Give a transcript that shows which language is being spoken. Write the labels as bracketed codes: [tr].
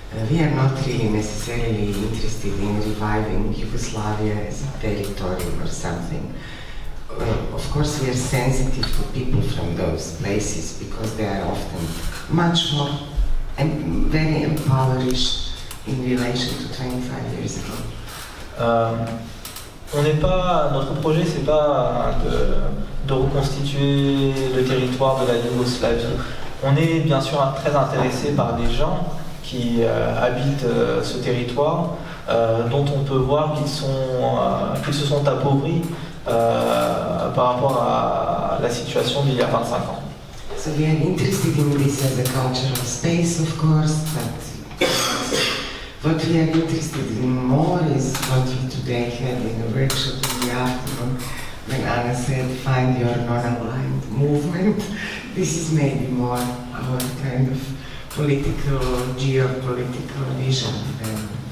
[en] We are not really necessarily interested in reviving Yugoslavia as a territory or something. Of course, we are sensitive to people from those places because they are often much more and very impoverished in relation to 25 years ago. [fr] Notre projet, c'est pas de reconstituer le territoire de la Yougoslavie. On est bien sûr très intéressé par les gens qui habitent ce territoire, dont on peut voir qu'ils se sont appauvris par rapport à la situation d'il y a 25 ans. [en] So we are interested in this as a cultural space, of course, but what we are interested in more is what we today had in a workshop in the afternoon, when Anna said, find your non-aligned movement. This is maybe more our kind of political, geopolitical vision than